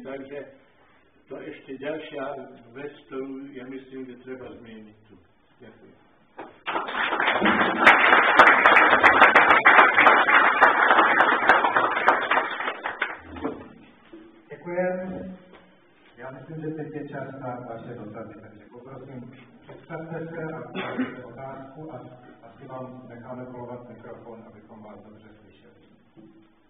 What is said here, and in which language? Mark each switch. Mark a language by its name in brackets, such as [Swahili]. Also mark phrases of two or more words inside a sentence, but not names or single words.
[Slovak] Takže to je ešte ďalšia vec, ktorú ja myslím, že treba zmieniť tu. Ďakujem. Ďakujem. [Czech] Ja myslím, že teď je čas na vaše dotazy, takže poprosím, představte se a položte otázku a asi vám necháme kolovat mikrofon, abychom vás dobře slyšeli.